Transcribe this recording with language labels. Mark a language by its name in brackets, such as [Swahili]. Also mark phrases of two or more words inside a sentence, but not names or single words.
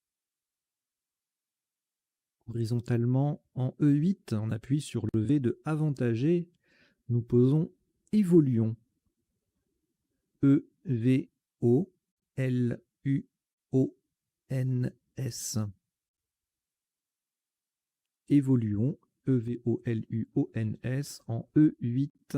[French] Horizontalement, en E8, on appuie sur le V de avantagé. Nous posons évoluons. E-V-O-L-U-O-N-S. Évoluons. E-V-O-L-U-O-N-S en E8.